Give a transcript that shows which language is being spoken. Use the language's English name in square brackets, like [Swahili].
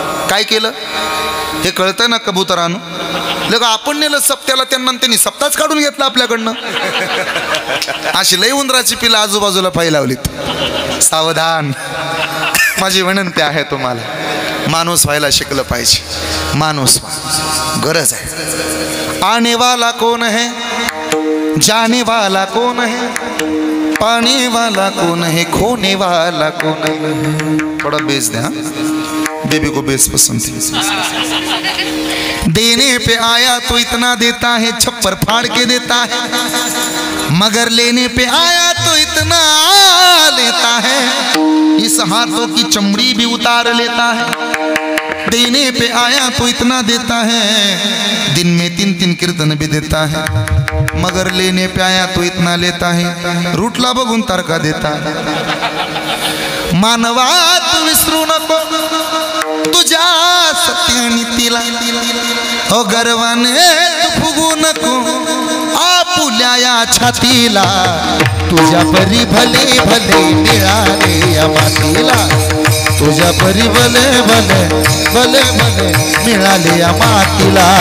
[Marathi] काय केलं हे कळतं ना कबुतरानं? लग आपण नेलं सप्त्याला त्यांनी सप्ताच काढून घेतला आपल्याकडनं. अशी लई उंदराची पिलं आजूबाजूला पाय लावलीत. सावधान, माझी विनंती आहे तुम्हाला, माणूस व्हायला शिकलं पाहिजे. माणूस गरज आहे. [Hindi] आने वाला कौन है, जाने वाला कौन है, पाने वाला कौन है, खोने वाला कौन है. थोड़ा बेस दे. हाँ, बेबी को बेस पसंद थी. देने पे आया तो इतना देता है, छप्पर फाड़ के देता है, मगर लेने पे आया तो इतना लेता है, इस हाथों की चमड़ी भी उतार लेता है. देने पे आया तो इतना देता है, दिन में 3-3 कीर्तन भी देता है, मगर लेने पे आया तो इतना लेता है, [Marathi] रूटला बघून तारका [Hindi] देता है. [Marathi] मानवा तू विसरू नको तुझ्या सत्यनीतीला, हो गर्वाने तू फुगू नको आपुल्या या छातीला, तुझ्या परी भले भले मिळाले या मातीला, तुझ्या परी भले भले भले भले मिळाले या मातीला,